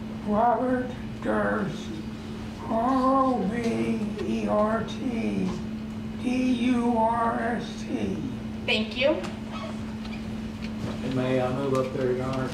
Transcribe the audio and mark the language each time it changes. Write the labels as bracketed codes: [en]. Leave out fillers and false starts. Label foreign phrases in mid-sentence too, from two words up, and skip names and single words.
[en] Robert Durst, R-O-B-E-R-T, D-U-R-S-T. Thank you. And may I move up there, Your Honor?